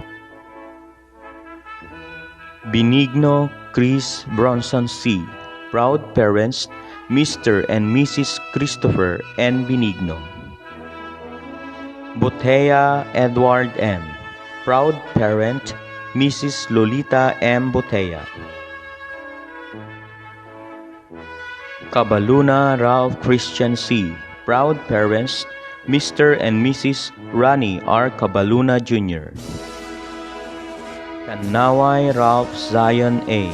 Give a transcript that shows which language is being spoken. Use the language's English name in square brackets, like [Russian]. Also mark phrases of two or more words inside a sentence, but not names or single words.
[English] Benigno Chris Bronson C. Proud parents, Mr. and Mrs. Christopher N. Benigno. Botea Edward M. Proud parent, Mrs. Lolita M. Botea. Cabaluna Ralph Christian C. Proud parents, Mr. and Mrs. Rani R. Cabaluna Jr. Kanaway Ralph Zion A.